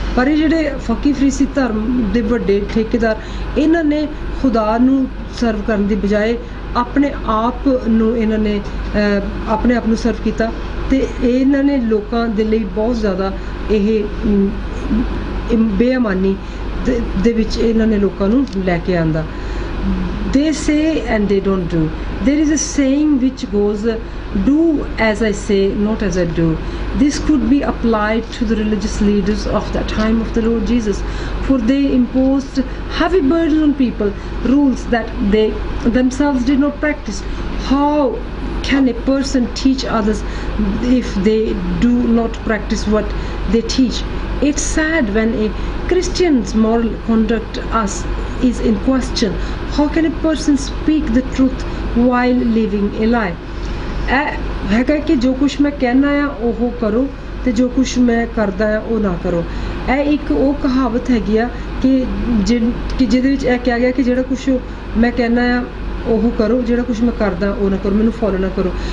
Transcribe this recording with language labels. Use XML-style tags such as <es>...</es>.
<pa>ਪਰ ਇਹ ਜਿਹੜੇ ਫੱਕੀ ਫਰੀਸੀ ਧਰਮ ਦੇ ਵੱਡੇ ਠੇਕੇਦਾਰ, ਇਹਨਾਂ ਨੇ ਖੁਦਾ ਨੂੰ ਸਰਵ ਕਰਨ ਦੀ ਬਜਾਏ ਆਪਣੇ ਆਪ ਨੂੰ ਇਹਨਾਂ ਨੇ ਆਪਣੇ ਆਪ ਨੂੰ ਸਰਵ ਕੀਤਾ ਤੇ ਇਹਨਾਂ ਨੇ ਲੋਕਾਂ ਦੇ ਲਈ ਬਹੁਤ ਜ਼ਿਆਦਾ ਇਹ ਬੇਈਮਾਨੀ ਦੇ ਵਿੱਚ ਇਹਨਾਂ ਨੇ ਲੋਕਾਂ ਨੂੰ ਲੈ ਕੇ ਆਂਦਾ।</pa> <en>They say and they don't do. There is a saying which goes, do as I say, not as I do. This could be applied to the religious leaders of the time of the Lord Jesus, for they imposed heavy burdens on people, rules that they themselves did not practice. How can a person teach others if they do not practice what they teach? It's sad when a Christian's moral conduct is in question. How can a person speak the truth while living a lie?</en> <pa>ਇਹ ਹੈਗਾ ਕਿ ਜੋ ਕੁਛ ਮੈਂ ਕਹਿਣਾ ਆ ਉਹ ਕਰੋ ਤੇ ਜੋ ਕੁਛ ਮੈਂ ਕਰਦਾ ਆ ਉਹ ਨਾ ਕਰੋ। ਇਹ ਇੱਕ ਉਹ ਕਹਾਵਤ ਹੈਗੀ ਆ ਕਿ ਜਿਹਦੇ ਵਿੱਚ ਇਹ ਕਿਹਾ ਗਿਆ ਕਿ ਜਿਹੜਾ ਕੁਛ ਮੈਂ ਕਹਿਣਾ ਆ ਉਹ ਕਰੋ, ਜਿਹੜਾ ਕੁਛ ਮੈਂ ਕਰਦਾ ਉਹ ਨਾ ਕਰੋ, ਮੈਨੂੰ ਫੋਲੋ ਨਾ ਕਰੋ।</pa>